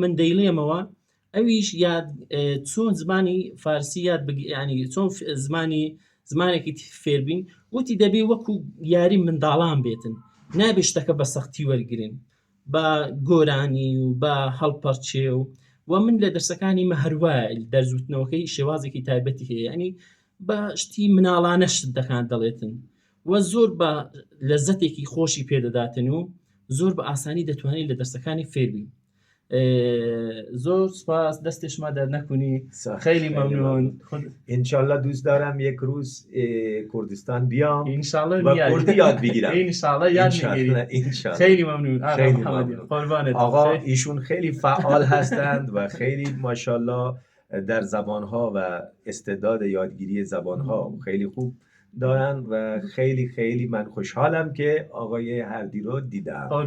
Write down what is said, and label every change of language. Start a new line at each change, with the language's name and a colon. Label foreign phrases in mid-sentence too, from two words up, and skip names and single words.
Central Kurdish: من دەیڵێمەوە ئەویش یاد چۆن زمانی فارسی یاد ینی چۆن زمانێکی فێربین وتی دەبێ وەکو یاری منداڵان بێتن نابێ شتەکە بە سەختی وەرگن بە گۆرانی و بە هەڵپەرچێ و من لە دەرسەکانی مە هەروایە دەرزوتنەوەکەی شێوازێکی تایبەتی هەیە ینی بە شتی مناڵانە شت دەکان دەڵێتن و زۆر بە لەزەتێکی خۆشی پێدەداتن و زۆر بە ئاسانی دەتوانین لە دەرسەکانی فێربین. زۆر سپاس دەستێشما دەرنەکونی
Persian: خیلی ممنون انشالله دوست دارم یک روز کردستان بیام انشالله و کردی یاد بگیرم انشالله یاد میگیری خیلی ممنون آقا ایشون خیلی فعال هستند و خیلی ماشاءالله در زبانها و استعداد یادگیری زبانها خیلی خوب دارن و خیلی خیلی من خوشحالم که آقای هردی رو دیدم.